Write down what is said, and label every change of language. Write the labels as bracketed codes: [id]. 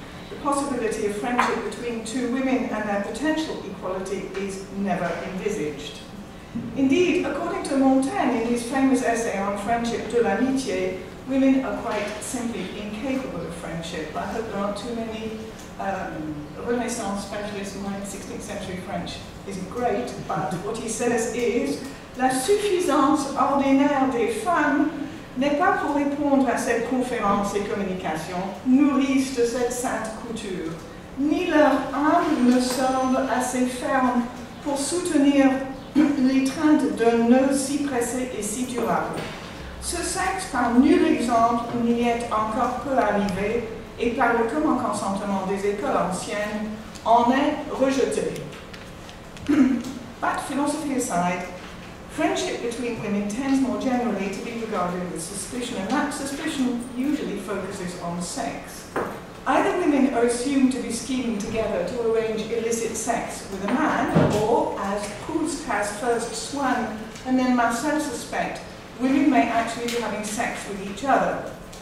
[en] The possibility of friendship between two women and their potential equality is never envisaged. Indeed, according to Montaigne in his famous essay on friendship [fr] de l'amitié, [en] women are quite simply incapable of friendship. I hope there aren't too many Renaissance specialists. My 16th century French isn't great, but what he says is [fr] la suffisance ordinaire des femmes n'est pas pour répondre à cette conférence et communication nourrice de cette sainte couture, ni leur âme ne semble assez ferme pour soutenir l'étreinte d'un nœud si pressé et si durable. Ce sexe, par nul exemple, n'y est encore peu arrivé, et par le commun consentement des écoles anciennes, en est rejeté. [en] But philosophy aside, friendship between women tends more generally to be regarded with suspicion, and that suspicion usually focuses on sex. Either women are assumed to be scheming together to arrange illicit sex with a man, or, as Proust has first Swann and then Marcel suspect, women may actually be having sex with each other.